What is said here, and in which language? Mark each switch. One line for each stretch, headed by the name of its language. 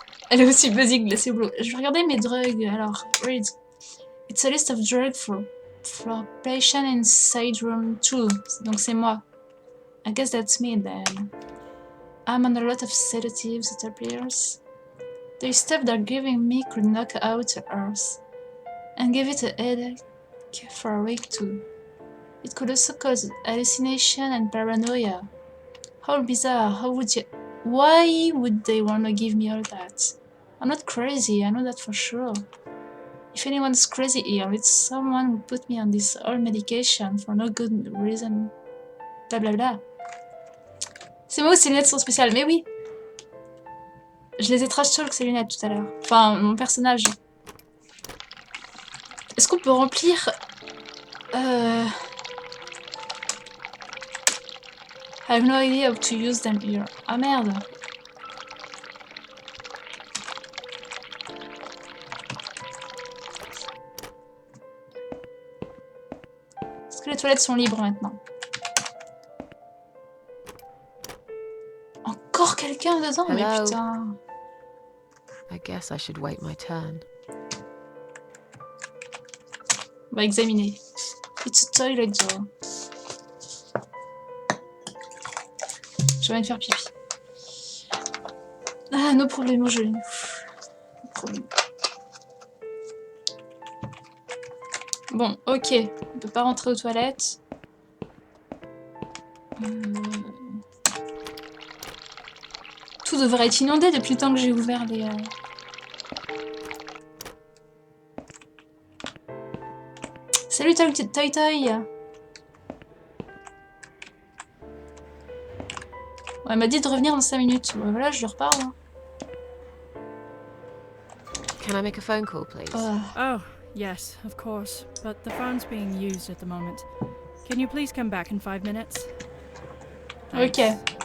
French: Elle est aussi busy que Glacier Blue. Je vais regarder mes drugs. Alors, read.
English: It's a list of drugs for patient inside room 2.
French: Donc c'est moi.
English: I guess that's me then. I'm on a lot of sedatives, it appears. The stuff they're giving me could knock out the earth. And give it a headache for a week too. It could also cause hallucination and paranoia. How bizarre, how would you... Why would they want to give me all that? I'm not crazy, I know that for sure. If anyone's crazy here, it's someone who put me on this old medication for no good reason. Bla bla bla.
French: C'est moi ou ces lunettes sont spéciales? Mais oui! Je les ai
English: trash talk
French: ces lunettes tout à l'heure. Enfin, mon personnage. Est-ce qu'on peut remplir...
English: I have no idea how to use them here.
French: Ah merde! Est-ce que les toilettes sont libres maintenant? Encore quelqu'un? rien dedans, mais
English: Hello.
French: putain.
English: I guess I should wait my turn.
French: On va examiner.
English: It's a toilet door.
French: Je vais aller faire pipi. Ah, nos problèmes au jeu. No problème. Bon, ok. On peut pas rentrer aux toilettes. Tout devrait être inondé depuis le temps que j'ai ouvert les... Salut Toy Toy. Ouais, elle m'a dit de revenir dans 5 minutes. Ouais, voilà, je lui reparle. Hein.
English: Can I make a phone call, please? Oh, yes, of course. But the phone's being used at the moment. Can you please come back in 5 minutes? Thanks. Ok.